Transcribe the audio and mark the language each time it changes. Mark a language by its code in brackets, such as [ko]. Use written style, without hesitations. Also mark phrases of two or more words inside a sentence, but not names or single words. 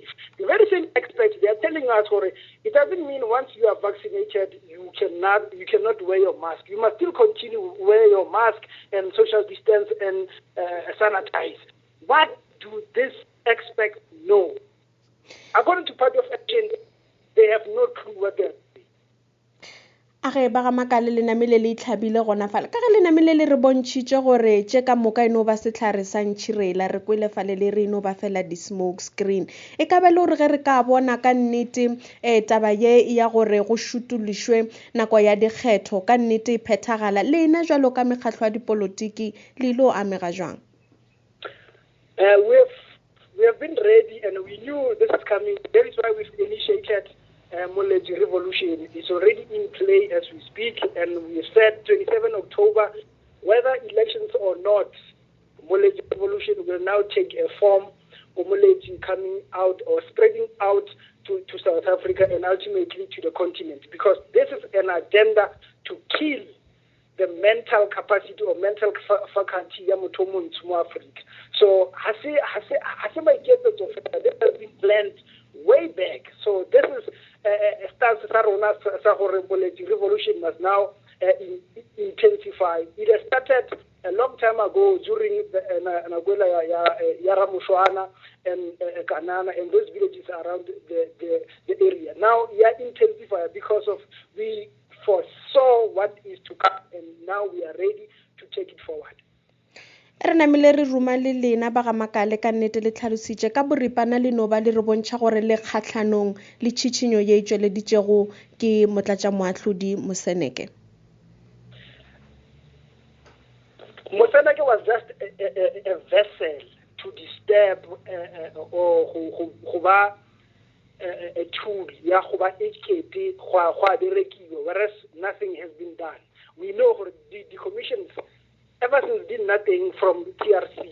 [en] The very same experts, they are telling us, it doesn't mean once you are vaccinated, you cannot wear your mask. You must still continue to wear your mask and social distance and sanitize. What do these experts know? According to Party of Action, they have no clue what they're doing. [nso] A ge ba ga makale le namile le itlhabile gona fale ka ge le namile le re bontšhitše gore tše ka moka eno ba setlhare sa ntšhirela re kwele fale le re eno ba fela di- [en] smoke screen [nso] e ka be le gore ge re ka bona ka nnete taba ye ya gore go šutološwe nako ya dikgetho ka nnete e phethagala le ena jalo ka mekgatlho ya dipolotiki le ile o amega jwang? [en] We have been ready and we knew this is coming. That is why we've initiated Moseneke Revolution. It's already in play as we speak, and we said 27 October, whether elections or not, Moseneke Revolution will now take a form of Moseneke coming out or spreading out to South Africa and ultimately to the continent, because this is an agenda to kill the mental capacity or mental faculty [nso] ya motho mo ntsho mo Africa. [en] So this has been planned way back. So this is a stance [nso] sa rona sa gore [en] Moseneke Revolution must now intensify. It has started a long time ago during the Ramushwana and Kanana and those villages around the area. Now intensify because of we foresaw what is to come, and now we are ready to take it forward. [nso] Re namile re ruma le lena ba ga makale ka nnete le tlhalositše ka boripana le no ba le re bontšha gore le kgatlhanong le tšhitšhinyo ye e tšweleditšego ke motlatšamoahlodi Moseneke. [en] Moseneke was just a vessel to disturb or [nso] go ba [en] a tool, whereas nothing has been done. We know the commissions, ever since did nothing from TRC.